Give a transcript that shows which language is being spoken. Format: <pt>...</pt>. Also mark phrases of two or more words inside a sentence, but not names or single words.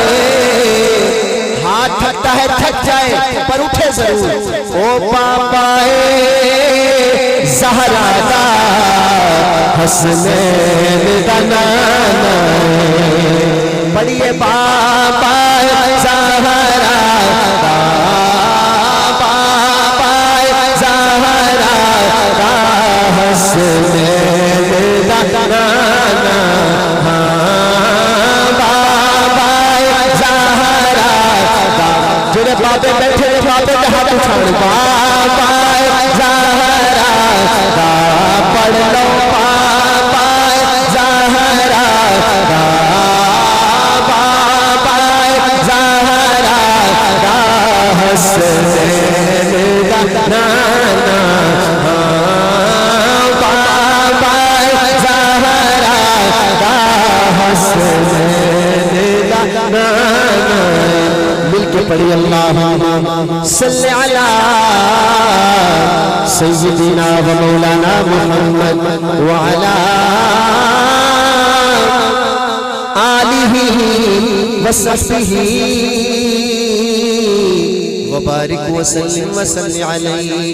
<ur>ہاتھ تھکتا ہے تھک جائے پر اٹھے ضرور</ur> <pa>او پاپائے زہرا دا حسنین دا نانا پڑھئے پاپائے زہرا دا پاپائے زہرا دا حسنین دا نانا بابے بیٹھے</pa> <ur>بابے کے ہاتھ اٹھاؤ</ur> <pa>پاپائے زہرا دا پڑھ لو پاپائے زہرا دا پاپائے زہرا دا حسنین دا نانا پاپائے زہرا دا حسنین دا نانا مل کے پڑھی</pa> <ar>اللہم صل علی سیدنا و مولانا محمد وعلی آلہ وصحبہ وبارک وسلم وسلم علیہ.</ar>